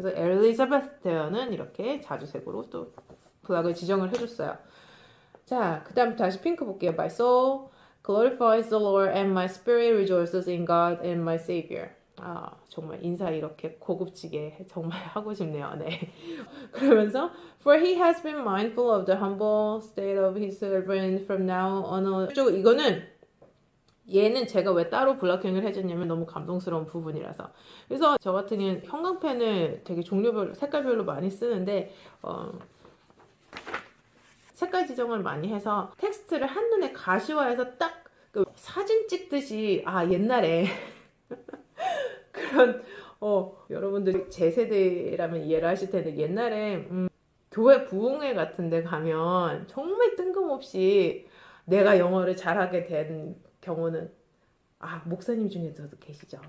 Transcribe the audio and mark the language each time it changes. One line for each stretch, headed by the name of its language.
Korean: 그래서 엘리자베스 대화는 이렇게 자주색으로 또 블락을 지정을 해줬어요. 자, 그 다음 다시 핑크 볼게요.
English: My soul glorifies the Lord and my spirit rejoices in God and my Savior.
Korean: 정말 인사 이렇게 고급지게 정말 하고 싶네요. 네. 그러면서
English: For he has been mindful of the humble state of his servant from now on.
Korean: 이거는 얘는 제가 왜 따로 블러킹을 해줬냐면 너무 감동스러운 부분이라서. 그래서 저 같은 경우는 형광펜을 되게 종류별로, 색깔별로 많이 쓰는데 색깔 지정을 많이 해서 텍스트를 한눈에 가시화해서 딱 그 사진 찍듯이 옛날에 그런 여러분들이 제 세대라면 이해를 하실 텐데 옛날에 교회 부흥회 같은 데 가면 정말 뜬금없이 내가 영어를 잘하게 된 경우는 목사님 중에서도 계시죠.